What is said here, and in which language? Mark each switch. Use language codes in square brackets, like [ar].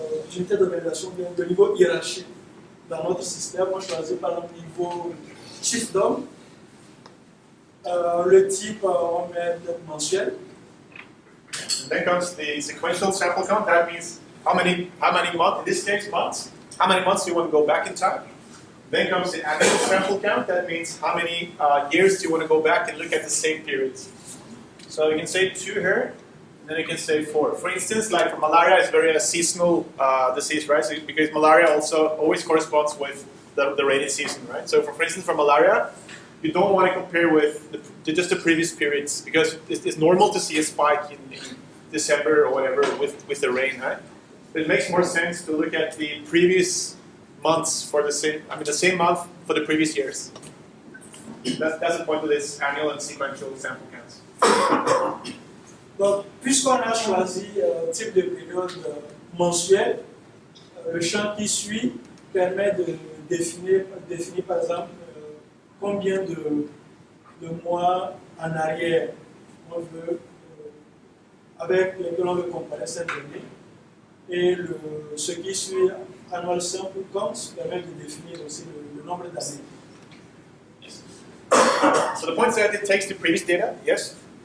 [fr] d'unité d'organisation, le niveau hiérarchique dans notre système, on choisit par exemple le niveau chiefdom, le type on met peut-être mensuel. [en] And then comes the sequential sample count. That means how many months, in this case months, how many months you want to go back in time. Then comes the annual sample count. That means how many years do you want to go back and look at the same periods. So you can say 2 here, and then you can say 4. For instance, like for malaria, it's very seasonal disease, right? So, because malaria also always corresponds with the rainy season, right? So for instance, for malaria, you don't want to compare with just the previous periods because it's normal to see a spike in December or whatever with the rain, right? But it makes more sense to look at the previous months for the same month for the previous years. That's the point of this annual and sequential sample counts. [fr] Donc, puisqu'on a choisi type de période mensuelle, le champ qui suit permet de définir par exemple combien de mois en arrière on veut, avec lesquels on veut comparer cette donnée. Et ce qui suit annual sample counts permet de définir aussi le nombre d'années. [en] Yes. So the point is that it takes the previous data, yes?